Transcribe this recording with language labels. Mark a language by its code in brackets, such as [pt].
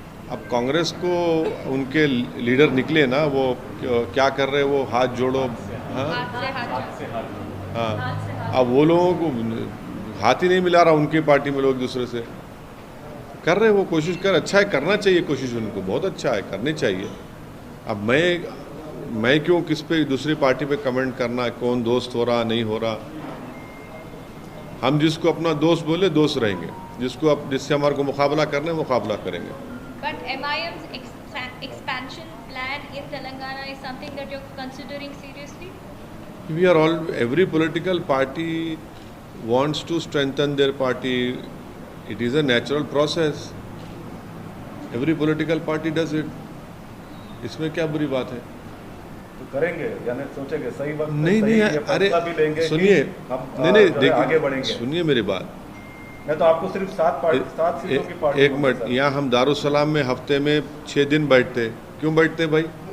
[hi] अब कांग्रेस को उनके लीडर निकले ना, वो क्या कर रहे हैं, वो हाथ जोड़ो, हाँ हाँ, अब वो लोगों को हाथ ही नहीं मिला रहा उनकी पार्टी में, लोग दूसरे से कर रहे हैं, वो कोशिश कर, अच्छा है, करना चाहिए कोशिश, उनको बहुत अच्छा है, करनी चाहिए। अब मैं क्यों किस पे दूसरी पार्टी पे कमेंट करना, कौन दोस्त हो रहा नहीं हो रहा। हम जिसको अपना दोस्त बोले दोस्त रहेंगे, जिससे हमारे को मुकाबला करना है मुकाबला करेंगे। [en] But MIM's expansion plan in Telangana is something that you're considering seriously? Every political party wants to strengthen their party. It is a natural process. Every political party does it. [hi] इसमें क्या बुरी बात है? तो करेंगे, यानी सोचेंगे सही वक्त नहीं, अरे सुनिए, नहीं देखिए, सुनिए मेरी बात। मैं तो आपको सिर्फ 7 सीटों की पार्टी। एक मिनट, यहाँ हम दारुसलाम में हफ्ते में 6 दिन बैठते, क्यों बैठते भाई?